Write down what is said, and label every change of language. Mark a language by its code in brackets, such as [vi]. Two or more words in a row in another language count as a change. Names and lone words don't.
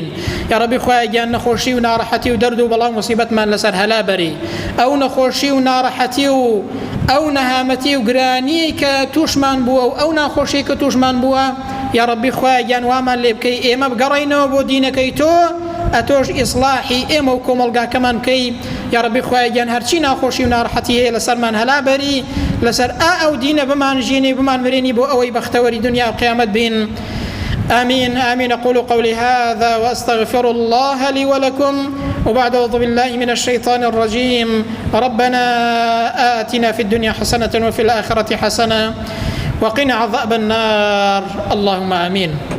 [ar] یا ربی [ckb] خۆی گیان نەخۆشی و ناڕەحەتی و دەرد و بەڵام موسیبەتمان لەسەر هەلا بەری، ئەو نەخۆشی و ناڕەحەتی و ئەو نەهامەتی و گرانی کە توشمان بووە و ئەو ناخۆشی کە توشمان بووە، [ar] یا ربی [ckb] خۆی گیان وامان لێ بکەی ئێمە بگەڕێینەوە بۆ دینەکەی تۆ، ئەتۆش ئیسلاحی ئێمە و کۆمەڵگاکەمان بکەی. [ar] یا ربی [ckb] خوای گیان هرچی ناخۆشی و ناڕەحەتی هەیە لەسەرمان هەلا بەری لەسەر ئەو دینە بمان ژینی بمان مرێنی بۆ ئەوەی بەختەوەری دنیا و قیامەت بین. [ar] آمين آمين. أقول قولي هذا وأستغفر الله لي ولكم، وبعد أعوذ بالله من الشيطان الرجيم. ربنا آتنا في الدنيا حسنة وفي الآخرة حسنة وقنا عذاب النار. اللهم آمين.